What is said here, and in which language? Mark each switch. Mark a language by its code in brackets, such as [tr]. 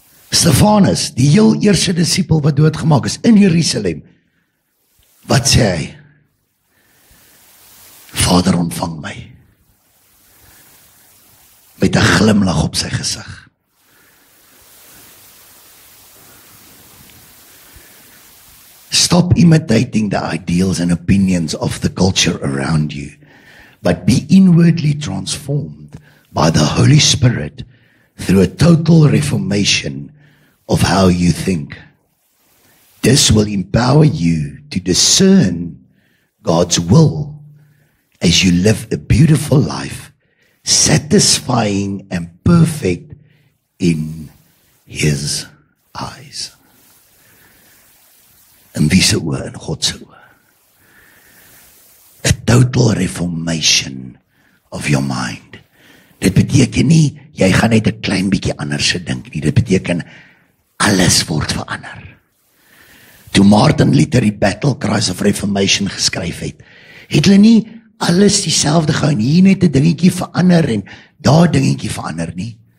[af] Stefanus, die heel eerste disipel wat doodgemaak is in Jerusalem, wat sê hy? Vader, ontvang my. Met 'n glimlag op sy gesig. [en] Stop imitating the ideals and opinions of the culture around you, but be inwardly transformed by the Holy Spirit through a total reformation of how you think. This will empower you to discern God's will as you live a beautiful life, satisfying and perfect in His eyes. [af] In wie se oë? In God se oë. [en] A total reformation of your mind. [af] Dit beteken nie, jy gaan net 'n klein bietjie anders dink nie. Dit beteken, alles word verander. Toe Martin Luther die Battle Cries of Reformation geskryf het hulle nie alles dieselfde gehou en hier net 'n dingetjie verander en daar dingetjie verander nie.